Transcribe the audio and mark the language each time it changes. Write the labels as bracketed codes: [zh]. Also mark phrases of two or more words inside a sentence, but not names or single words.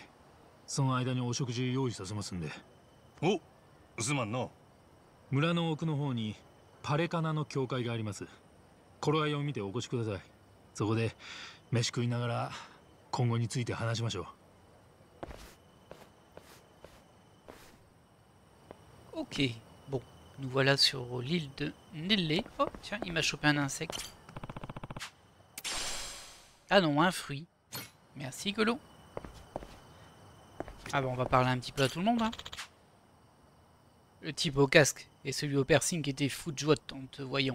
[ja] その間にお食事用意させますんで。お、すまんの。村の奥の方にパレカナの教会があります。頃合いを見てお越しください。そこで飯食いながら今後について話しましょ [fr] う。Ok, bon, nous voilà sur l'île de Nelle. Oh, tiens, il m'a chopé un insecte. Ah non, un fruit. Merci, Golo. Ah bon, on va parler un petit peu à tout le monde, hein. Le type au casque et celui au piercing qui était fou de joie en te voyant.